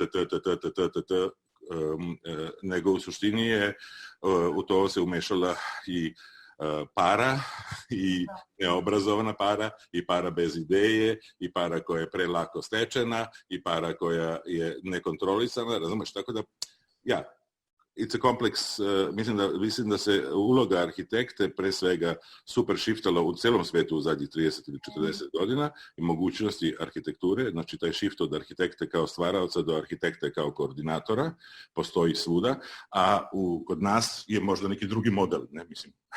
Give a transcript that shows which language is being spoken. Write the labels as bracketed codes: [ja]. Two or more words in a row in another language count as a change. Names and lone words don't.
[sr] nego u suštini je u to se umešala i para i neobrazovana para i para bez ideje i para koja je prelako stečena i para koja je nekontrolisana, razumeš, tako da, [en] it's a complex, [sr] mislim da se uloga arhitekte pre svega super shiftala u celom svetu u zadnjih 30 ili 40 godina i mogućnosti arhitekture, znači taj shift od arhitekte kao stvaraoca do arhitekte kao koordinatora postoji svuda, a kod nas je možda neki drugi model, ne mislim.